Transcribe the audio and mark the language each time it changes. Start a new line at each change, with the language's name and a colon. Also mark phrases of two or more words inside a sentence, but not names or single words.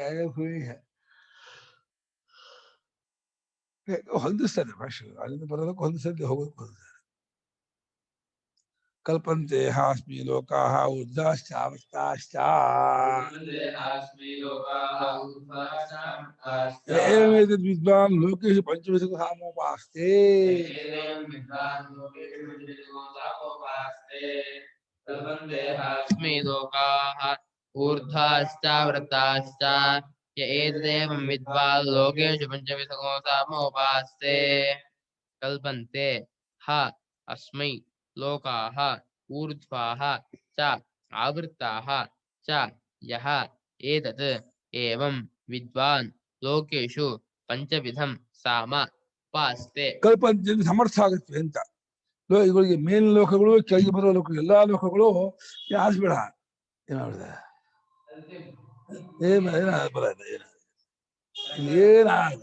Kannada: ಭೂಮಿ ಹೊಂದಿಸ್ತಾರೆ ಭಾಷೆ. ಅಲ್ಲಿಂದ ಬರೋದಕ್ಕೆ ಹೊಂದಿಸದೆ ಹೋಗೋದಕ್ಕೆ ಹೊಂದಿಸ್ತಾರೆ.
Sanskrit: ಕಲ್ಪಂತೆ ಹಾಸ್ಮಿ ಲೋಕಾಃ ಊರ್ಧ್ವಾಶ್ಚ ಅವಸ್ಥಾಶ್ಚ ಏವೇತದ್ ವಿದ್ವಾನ್ ಲೋಕೇಶು ಪಂಚವಿಧೋ ಸಾಮೋಪಾಸ್ತೆ. ಕಲ್ಪಂತೆ ಲೋಕಾಃ ಊರ್ಧ್ವಾಶ್ಚಾವೃತಾಶ್ಚ ಏತದೇವಂ ವಿದ್ವಾನ್ ಲೋಕೇಶು ಪಂಚವಿಧೋ ಸಾಮೋಪಾಸ್ತೆ. ಕಲ್ಪಂತೆ ಹ ಅಸ್ಮೈ ಲೋಕಾಃ ಊರ್ಧ್ವಾಃ ಚ ಆವೃತಾಃ ಚ ಯಃ ಏತತ್ ಏವಂ ವಿದ್ವಾನ್ ಲೋಕೇಶು ಪಂಚವಿಧಂ ಸಾಮ ಉಪಾಸ್ತೆ.
Kannada: ಕಲ್ಪಂತೆ ಸಮರ್ಥ ಆಗುತ್ತೆ ಅಂತ. ಇವುಗಳಿಗೆ ಮೇಲಿನ ಲೋಕಗಳು, ಕೆಳಗೆ ಬರುವ ಲೋಕಗಳು, ಎಲ್ಲಾ ಲೋಕಗಳು ಆರಿಸ್ಬೇಡ. ಏನಾಗ್ತದೆ ಬರೋದ ಏನಾಗಲ್ಲ.